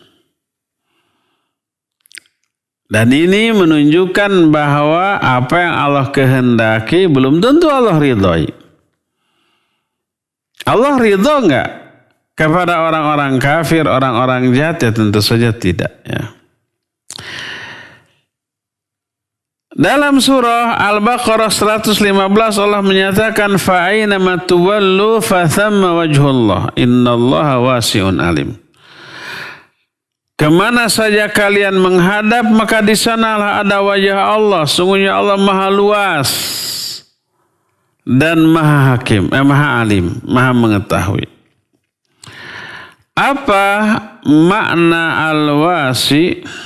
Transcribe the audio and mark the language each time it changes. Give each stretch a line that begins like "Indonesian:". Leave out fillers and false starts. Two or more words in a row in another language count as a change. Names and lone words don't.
Indonesian: Dan ini menunjukkan bahwa apa yang Allah kehendaki belum tentu Allah ridhoi. Allah ridho enggak kepada orang-orang kafir, orang-orang jahat? Ya tentu saja tidak ya. Dalam surah Al-Baqarah 115 Allah menyatakan
Arabic: فأينما تولوا فثم وجه الله إن الله واسع عليم.
Indonesian: Kemana saja kalian menghadap maka di sanalah ada wajah Allah. Sungguhnya Allah maha luas dan maha hakim, maha alim, maha mengetahui. Apa makna al-wasi?